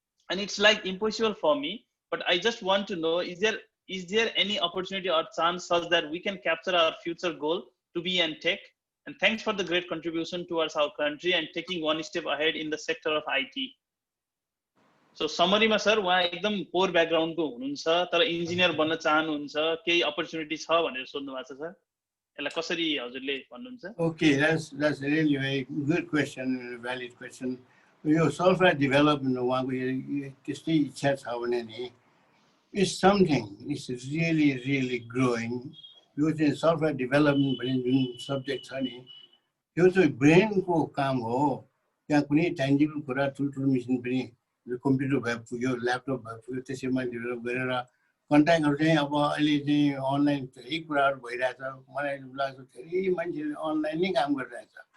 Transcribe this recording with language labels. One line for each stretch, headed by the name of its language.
English: and it's like impossible for me but I just want to know is there any opportunity or chance such that we can capture our future goal to be in tech and thanks for the great contribution towards our country and taking one step ahead in the sector of IT so summary ma sir
Nepali: वहाँ एकदम पोर background को हुनुहुन्छ तर engineer बन्न चाहनुहुन्छ केही opportunity छ भनेर सोध्नु भएको छ सर यसलाई कसरी हजुरले भन्नुहुन्छ
English: Okay, that's really a good question, a valid question.
Nepali: यो सफ्टवेयर डेभलपमेन्ट उहाँको त्यस्तै इच्छा छ भने नि
English: it's something it's really really growing
Nepali: यो चाहिँ सफ्टवेयर डेभलपमेन्ट भन्ने जुन सब्जेक्ट छ नि त्यो चाहिँ ब्रेनको काम हो त्यहाँ कुनै टेन्जिबल कुरा ठुल्ठुलो मेसिन पनि कम्प्युटर भए पुग्यो ल्यापटप भए पुग्यो त्यसैमा डेभलप गरेर कन्ट्याक्टहरू चाहिँ अब अहिले चाहिँ अनलाइन धेरै कुराहरू भइरहेछ मलाई लाग्छ धेरै मान्छेले अनलाइन नै काम गरिरहेछ